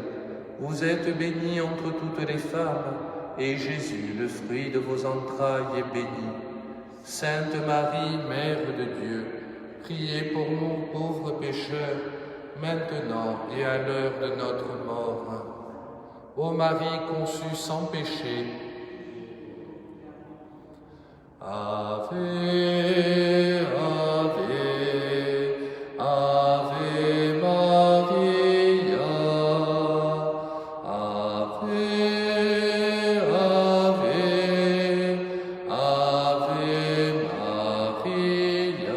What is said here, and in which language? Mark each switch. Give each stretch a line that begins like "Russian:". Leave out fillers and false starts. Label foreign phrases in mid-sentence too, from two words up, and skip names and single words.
French: Vous êtes bénie entre toutes les femmes, et Jésus, le fruit de vos entrailles, est béni. Sainte Marie, Mère de Dieu, priez pour nous pauvres pécheurs, maintenant et à l'heure de notre mort. Ô Marie conçue sans péché,
Latin: Ave, Ave, Ave Maria, Ave, Ave, Ave Maria.